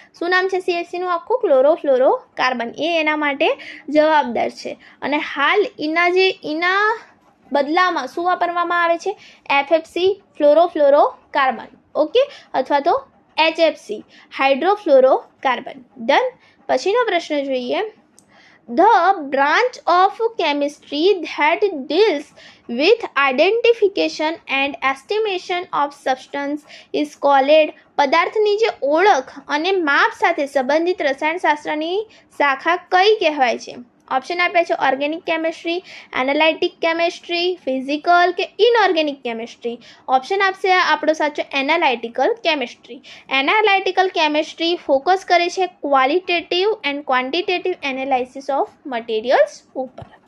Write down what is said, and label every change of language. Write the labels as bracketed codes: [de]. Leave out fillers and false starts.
[gu] શું નામ છે CFCનું આખું? ક્લોરોફ્લોરોકાર્બન. એ એના માટે જવાબદાર છે. અને હાલ એના બદલામાં શું વાપરવામાં આવે છે? FFC ફ્લોરોફ્લોરોકાર્બન. ઓકે, અથવા તો HFC હાઇડ્રોફ્લોરોકાર્બન. ડન. પછીનો પ્રશ્ન જોઈએ [en] The branch of chemistry that deals with identification and estimation of substance is called [gu] પદાર્થની જે ઓળખ અને માપ સાથે સંબંધિત રસાયણશાસ્ત્રની શાખા કઈ કહેવાય છે? ઓપ્શન આપ્યા છે ઓર્ગેનિક કેમિસ્ટ્રી, એનાલાઇટિક કેમિસ્ટ્રી, ફિઝિકલ કે ઇનઓર્ગેનિક કેમિસ્ટ્રી. ઓપ્શન આપશે આપણો સાચો એનાલાઇટિકલ કેમિસ્ટ્રી. એનાલાઇટિકલ કેમિસ્ટ્રી ફોકસ કરે છે [en] qualitative and quantitative analysis of materials [gu] ઉપર.